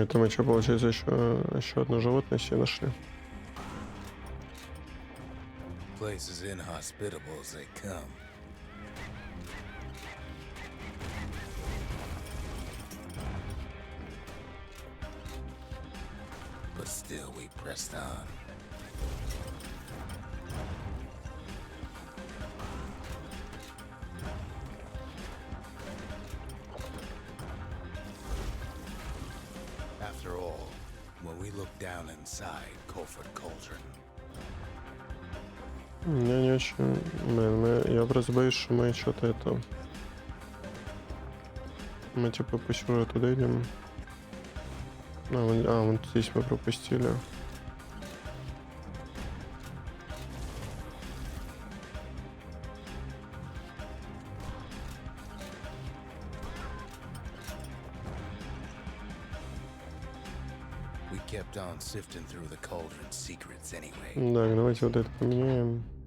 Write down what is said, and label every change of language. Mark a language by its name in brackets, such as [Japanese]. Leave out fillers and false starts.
[Russian] Это мы что, получается, еще одно животное себе нашли. [English] Place as inhospitable as they come. But still we pressed on. After all, when we look down inside Colford Cauldron, [Russian] Я не очень... Блин, я просто боюсь, что мы что-то это... Мы типа по сюжету туда идем. Вот здесь мы пропустили. [English] we kept on sifting through the cauldron's secrets anyway. [Russian] Так, давайте вот это поменяем.